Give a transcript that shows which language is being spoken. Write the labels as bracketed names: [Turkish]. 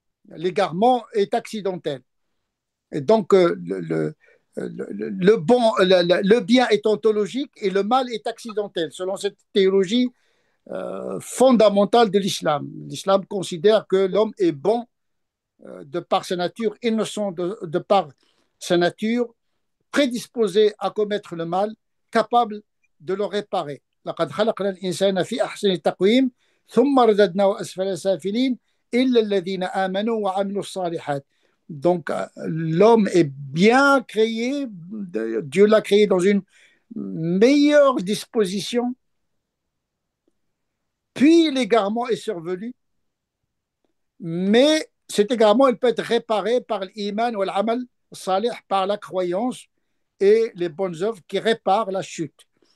[French] L'égarement est accidentel. Et donc, le bien est ontologique et le mal est accidentel, selon cette théologie fondamentale de l'islam. L'islam considère que l'homme est bon de par sa nature, innocent de par sa nature, prédisposé à commettre le mal, capable de le réparer. [Arabic] لقد خلقنا الإنسان في أحسن تقويم ثم رددناه أسفل سافلين إلا الذين آمنوا وعملوا الصالحات. [French] Donc, l'homme est bien créé, Dieu l'a créé dans une meilleure disposition, puis l'égarement est survenu, mais cet égarement, il peut être réparé par l'iman ou l'amal salih, par la croyance et les bonnes œuvres qui réparent la chute.